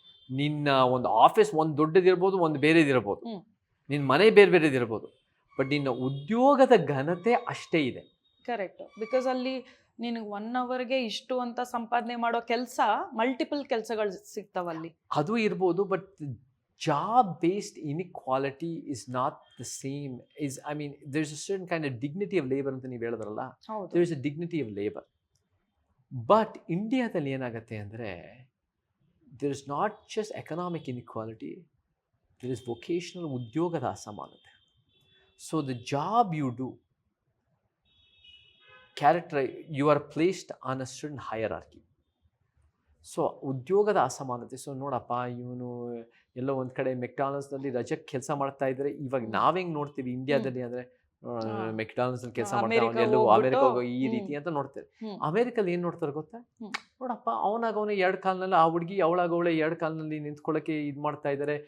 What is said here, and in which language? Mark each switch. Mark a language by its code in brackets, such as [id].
[kn] ನಿನ್ನ ಒಂದು ಆಫೀಸ್ ಒಂದು ದೊಡ್ಡದಿರ್ಬೋದು, ಒಂದು ಬೇರೆದಿರ್ಬೋದು, ನಿನ್ನ ಮನೆ ಬೇರೆ ಬೇರೆದಿರ್ಬೋದು, ಬಟ್ ನಿನ್ನ ಉದ್ಯೋಗದ ಘನತೆ ಅಷ್ಟೇ ಇದೆ. [en] Correct. [kn] ಬಿಕಾಸ್ ಅಲ್ಲಿ ನಿನಗೆ 1 ಅವರ್ಗೆ ಇಷ್ಟು ಅಂತ ಸಂಪಾದನೆ ಮಾಡೋ ಕೆಲಸ ಮಲ್ಟಿಪಲ್ ಕೆಲಸಗಳು ಸಿಗ್ತಾವಲ್ಲಿ. ಅದು [en] ಇರ್ಬೋದು, but job based inequality is not the same. there is a certain kind of dignity of labor [kn] ಅಂತ ನೀವು ಹೇಳಿದ್ರಲ್ಲ, [en] there is a dignity of labor. [kn] But ಇಂಡಿಯಾದಲ್ಲಿ ಏನಾಗುತ್ತೆ ಅಂದರೆ, [en] there is not just economic inequality, there is vocational, [kn] ಉದ್ಯೋಗದ ಅಸಮಾನತೆ. [en] So the job you do, you are placed on a certain hierarchy. [kn] So ಉದ್ಯೋಗದ ಅಸಮಾನತೆ. ಸೊ ನೋಡಪ್ಪ, ಇವನು ಎಲ್ಲೋ ಒಂದು ಕಡೆ ಮೆಕ್ಡಾನಲ್ಸ್ನಲ್ಲಿ ರಜಕ್ಕೆ ಕೆಲಸ ಮಾಡ್ತಾ ಇದ್ದಾರೆ. ಇವಾಗ ನಾವೆಂಗೆ ನೋಡ್ತೀವಿ ಇಂಡಿಯಾದಲ್ಲಿ ಅಂದರೆ, ಮೆಕ್ಡಾನಲ್ಸ್ನಲ್ಲಿ ಕೆಲಸ ಮಾಡ್ತಾರೆ, ಎಲ್ಲೋ ಅಮೆರಿಕ ಹೋಗೋ ಈ ರೀತಿ ಅಂತ ನೋಡ್ತಾರೆ. ಅಮೆರಿಕಲ್ಲಿ ಏನು ನೋಡ್ತಾರೆ ಗೊತ್ತಾ? ನೋಡಪ್ಪ, ಅವನಾಗವನೇ 2 ಕಾಲ್ನಲ್ಲಿ, ಆ ಹುಡುಗಿ ಅವಳಾಗವಳೆ 2 ಕಾಲ್ನಲ್ಲಿ ನಿಂತ್ಕೊಳ್ಳೋಕ್ಕೆ ಇದು ಮಾಡ್ತಾ ಇದ್ದಾರೆ.